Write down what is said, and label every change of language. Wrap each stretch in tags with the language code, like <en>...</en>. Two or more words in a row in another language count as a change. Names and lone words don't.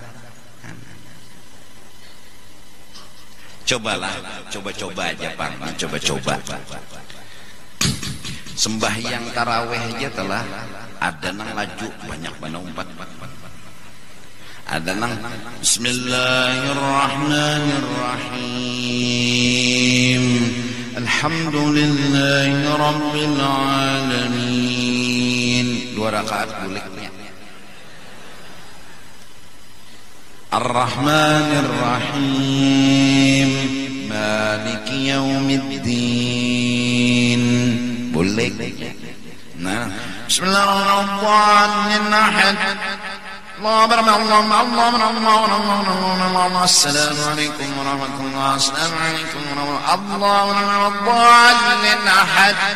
<bjn>Cobalah, coba-coba aja bang, coba-coba sembahyang taraweh aja telah ada nang laju banyak umpat, ada nang</bjn> <ar>بسم الله الرحمن الرحيم الحمد لله رب العالمين</ar> <bjn>2 rakaat buliknya.</bjn> <ar>الرحمن الرحيم مالك يوم الدين bulik. Nah, بسم الله الرحمن الرحيم. السلام عليكم ورحمة الله وبركاته.</ar>